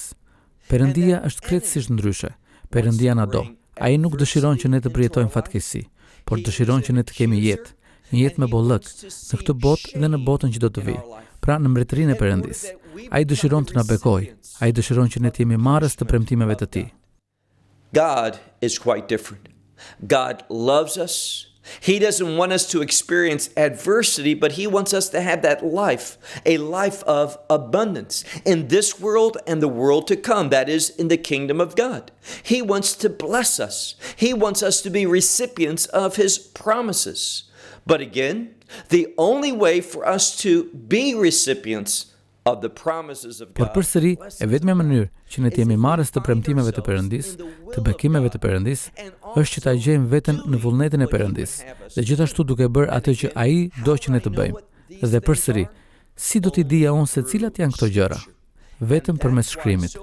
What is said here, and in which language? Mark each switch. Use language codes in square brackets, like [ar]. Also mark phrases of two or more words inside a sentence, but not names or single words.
[sq] Perëndia është krejtësisht ndryshe. Perëndia na do. Ai nuk dëshiron që ne të përjetojmë fatkeqësi, por dëshiron që ne të kemi jetë, një jetë me bollëk, në këtë botë dhe në botën që do të vijë, pra në mbretërinë e Perëndis. Ai dëshiron të na bekojë, ai dëshiron që ne të jemi marrës të premtimeve të Tij. [en] God is quite different. God loves us. He doesn't want us to experience adversity, but He wants us to have that life, a life of abundance in this world and the world to come, that is, in the kingdom of God. He wants to bless us. He wants us to be recipients of His promises. But again, the only way for us to be recipients of the promises of God. [sq] Por përsëri, e vetmja mënyrë që ne të jemi marrës të premtimeve të Perëndis, të bekimeve të Perëndis, është që ta gjejmë veten në vullnetin e Perëndis, dhe gjithashtu duke bërë atë që ai do që ne të bëjmë. Dhe përsëri, si do t'i dija unë se cilat janë këto gjëra? Vetëm përmes shkrimit.